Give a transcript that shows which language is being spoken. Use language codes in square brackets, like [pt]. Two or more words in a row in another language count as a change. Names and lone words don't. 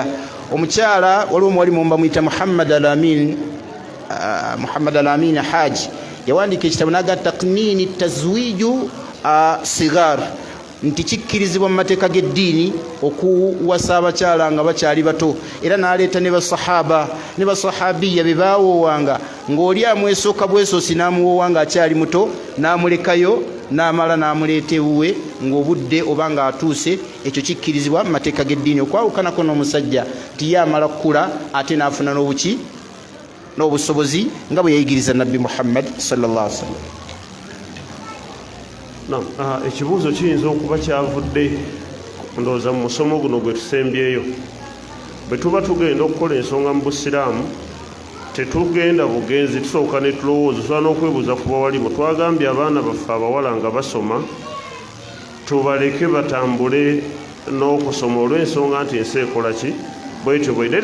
[lg] Omukyala waliwo omuwalimu bamuyita Muhammad al-Amin Haji yawandiika ekitabo naga [ar] تقنين تزويج الصغار [lg] nti kikkirizibwa mu mateeka g'eddiini okuwasa abakyala nga bakyali bato era n'aleeta ne basahaba ne basahabiya be baawoowanga ng'oli amwesooka bwesoosi n'amuwoowa ng'akyali muto n'amulekayo n'amala n'amuleeta ewuwe ng'obudde oba ng'atuuse. Ekyo kikkirizibwa mu mateeka g'eddiini okwawukanako n'omusajja tiyamala kukula ate n'afuna n'obusobozi nga bwe yayigiriza nabbi Muhammad [ar] صلى الله عليه وسلم. [lg] Ekibuuzo kiyinza okuba kyavudde ndowooza mu musomo guno gwe tusembyeyo. Bwe tuba tugenda okukola ensonga mu busiraamu tetugenda bugenzi tusooka ne tulowooza tusobola n'okwebuuza ku bawalimu. Twagambye abaana baffe abawala nga basoma tubaleke batambule n'okusoma olw'ensonga nti ensi ekola ki bwetyo bwetyo.